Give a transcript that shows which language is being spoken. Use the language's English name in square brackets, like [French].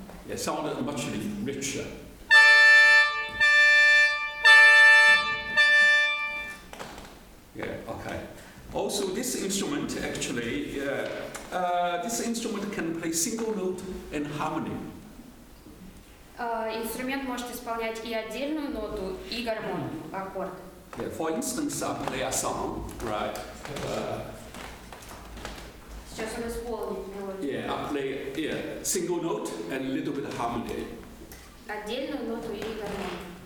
[English] Yeah, sound much richer. Yeah, okay. Also, this instrument actually, this instrument can play single note and harmony. [Russian] Инструмент может исполнять и отдельную ноту, и гармонию, аккорды. [English] Yeah, for instance, I play a song, right? [Russian] Сейчас он исполнит мелодию. [English] Yeah, I play single note and a little bit of harmony. [Russian] Отдельную ноту и гармонию.